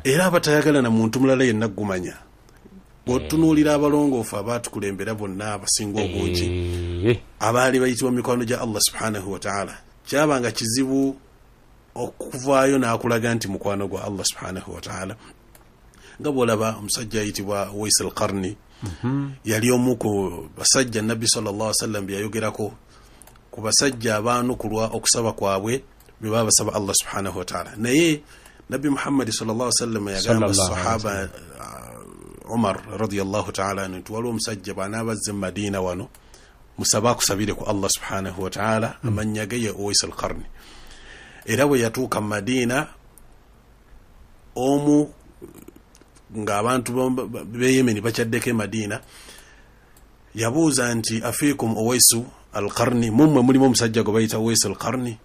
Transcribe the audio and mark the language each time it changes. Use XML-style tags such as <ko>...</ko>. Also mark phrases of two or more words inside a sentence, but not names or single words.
<lg>era abatayagala na muntu mulala yenna gumanya. Bw'otunuulira abalongoofu abaatukulembera bonna abasinga obungi abaali bayitibwa mikwano gya Allah</lg> <ar>سبحانه وتعالى,</ar> <lg>kyabanga kizibu okuvaayo n'akulaga nti mukwano gwa Allah</lg> <ar>سبحانه وتعالى.</ar> <lg>Nga bw'olaba omusajja ayitibwa Uwais al-Qarni, yali omu ku basajja Nabbi</lg> <ar>صلى الله عليه وسلم</ar> <lg>bye yayogerako ku basajja abaanukulwa okusaba kwabwe bwe babasaba Allah</lg> <ar>سبحانه وتعالى.</ar> <lg>Naye Nabbi Muhammad</lg> <ar>صلى الله عليه وسلم</ar> <lg>yagamba sahaba Umar</lg> <ar>رضي الله تعالى</ar> <lg>nti waliwo omusajja bw'anaabazze mu Madiina wano musaba akusabire ku Allah</lg> <ar>سبحانه وتعالى,</ar> <lg>amannya ge ye Uwais al-Qarni. Era bwe yatuuka mu Madiina, omu ng'abantu b'e Yemen bakyaddeko e Madiina, yabuuza nti afiikum Uwais al-Qarni, mummwe mulimu omusajja gwe bayita Uwais al-Qarni?</lg>